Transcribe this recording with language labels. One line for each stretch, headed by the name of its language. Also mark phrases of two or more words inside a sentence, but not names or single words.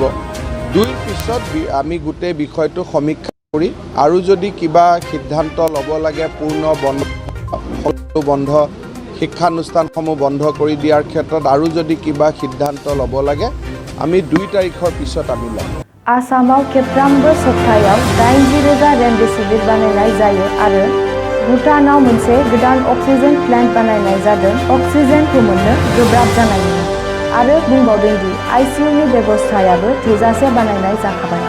Assamese: 2ৰ পিছত আমি গোটেই বিষয়টো সমীক্ষা কৰি আৰু যদি কিবা সিদ্ধান্ত ল'ব লাগে পূৰ্ণ বন্ধ শিক্ষানুষ্ঠানসমূহ বন্ধ কৰি দিয়াৰ ক্ষেত্ৰত আৰু যদি কিবা সিদ্ধান্ত ল'ব লাগে আমি 2 তাৰিখৰ পিছত আমি ল'ম।
Bodo: आसामाव खेबफ्रामबो सप्तायाव 80,000 रेमडेसिविर बानायनाय जायो आरो भुटानाव मोनसे गोदान अक्सिजेन प्लान्ट बानायनाय जादों। अक्सिजेनखौ मोननो गोब्राब जानाय नङा आरो बुंबावदों दि ICUनि बेबस्थायाबो थोजासे बानायनाय जाखाबाय।